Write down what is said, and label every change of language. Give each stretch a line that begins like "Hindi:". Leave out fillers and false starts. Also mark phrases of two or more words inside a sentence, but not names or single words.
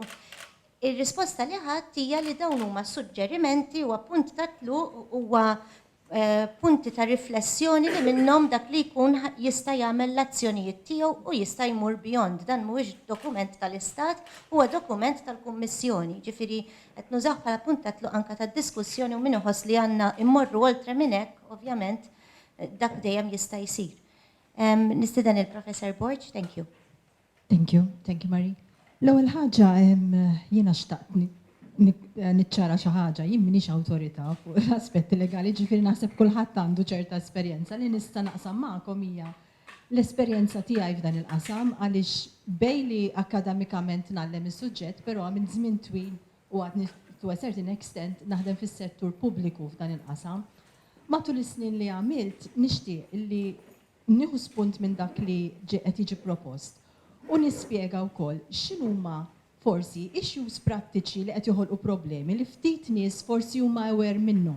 Maltese: Ir-risposta li ħadd hija li dawn huma suġġerimenti huwa punt ta' tluq huwa punti ta' riflessjoni li minnhom dak li jkun jista' jagħmel l-azzjonijiet tiegħu u jista' jmur beyond. Dan mhuwiex dokument tal-Istat, huwa dokument tal-Kummissjoni. Ġifieri qed nużaw bħala punt ta' tluq anke tad-diskussjoni u min iħoss li għandna immorru oltre minn hekk, ovvjament dak dejjem jista' jsir. Nistieden il-Professor Borg,
English: thank you. Thank you, Marie.
Maltese: L-ewwel ħaġa jiena xtaqt niċċara xi ħaġa, jien m'iniex awtorità fuq l-aspetti legali, ġifieri naħseb kulħadd għandu ċerta esperjenza li nista' naqsam magħkom hija l-esperjenza tiegħi f'dan il-qasam għaliex bejli akademikament nagħllem is-suġġett, però minn żmien twil u għad
English: to a certain extent
Maltese: naħdem fis-settur pubbliku f'dan il-qasam. Matul is-snin li għamilt nixtieq li nieħu spunt minn dak li qed jiġi propost u nispjega wkoll x'inhuma forsi issues prattiċi li qed joħolqu problemi li ftit nies forsi huma aware minnhom.